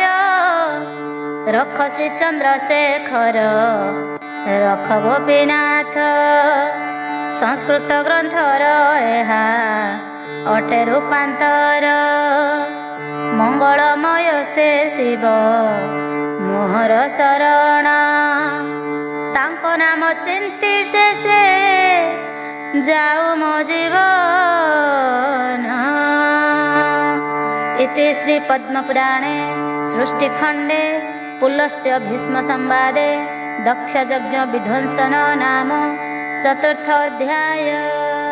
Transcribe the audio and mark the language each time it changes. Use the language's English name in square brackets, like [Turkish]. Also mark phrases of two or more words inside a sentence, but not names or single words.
[Odia] ରଖ ଶ୍ରୀ ଚନ୍ଦ୍ରଶେଖର ରଖ ଗୋପୀନାଥ, ସଂସ୍କୃତ ଗ୍ରନ୍ଥର ଏହା ଅଟେ ରୂପାନ୍ତର। ମଙ୍ଗଳମୟ ସେ ଶିବ ମୋହର ଶରଣ। ତାଙ୍କ ନାମ ଚିନ୍ତି ସେ ଯାଉ ମୋ ଜୀବନ। [Sanskrit] इति श्री पद्मपुराणे सृष्टिखण्डे पुलस्त्य भीष्म संवादे दक्ष यज्ञ विध्वंसन नाम 4th अध्याय।